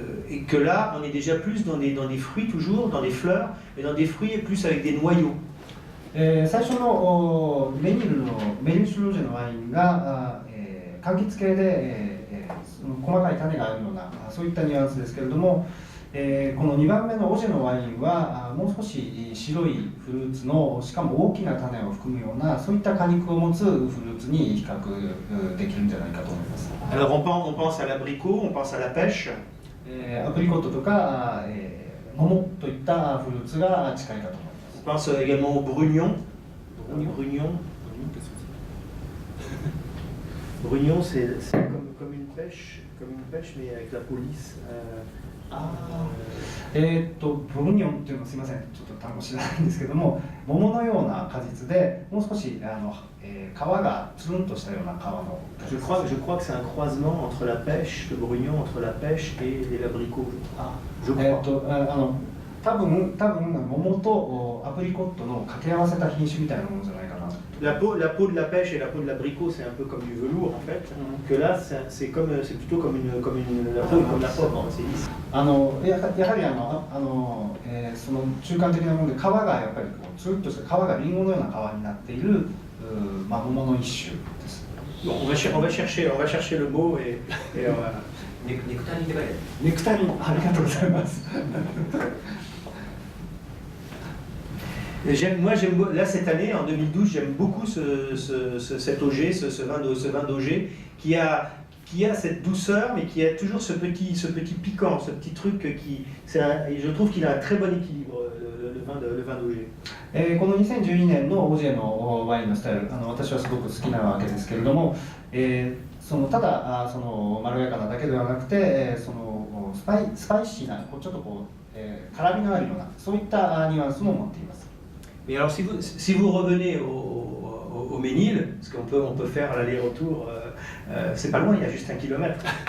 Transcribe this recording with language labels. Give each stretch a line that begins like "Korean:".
French: Et que là, on est déjà plus dans des fruits toujours, dans des fleurs, mais dans des fruits plus avec des noyaux.
Japanese: 最初のメニルシュロージェのワインが柑橘系で細かい種があるようなそういったニュアンスですけれども、この2番目のオジェのワインはもう少し白いフルーツのしかも大きな種を含むようなそういった果肉を持つフルーツに比較できるんじゃないかと思います。
French: Alors on pense à l'abricot, on pense à la pêche.
Japanese: アプリコットとか桃といったフルーツが近いかと思います。
French: On pense également au brugnon. Brugnon, c'est comme une pêche, mais avec la police.
Japanese: ブルニョンっていうのはすみません、ちょっと単語知らないんですけども、桃のような果実で、もう少し皮がつるんとしたような皮の。
French: Je crois que c'est un croisement entre la pêche, le brugnon, entre la pêche et l'abricot. Je crois.
Japanese: 多分桃とアプリコットの掛け合わせた品種みたいなものじゃないかな。
French: La peau de la pêche et la peau de l'abricot, c'est un peu comme du velours en fait. Que là, c'est plutôt comme la peau est comme la pomme, c'est lisse.
Japanese: やはりその中間的なもので皮がやっぱりこうつるっとした皮がリンゴのような皮になっている桃の一種です。
French: Bon, on va chercher le mot et on va.
Japanese: ネクタリンって書いてある。ネクタリン、ありがとうございます。
French: Là cette année, en 2012, j'aime beaucoup cet auger, ce vin d'auger qui a cette douceur, mais qui a toujours ce petit piquant, ce petit truc je trouve qu'il a un très bon équilibre, le vin d'auger.
Japanese: この2012年のオージェのワインのスタイル、私はすごく好きなわけですけれども、ただそのまろやかなだけではなくて、そのスパイシーなちょっと辛みのあるようなそういったニュアンスも持っています。
French: Mais alors si vous revenez au Ménil, parce on peut faire l'aller-retour, c'est pas loin, il y a juste 1 kilomètre.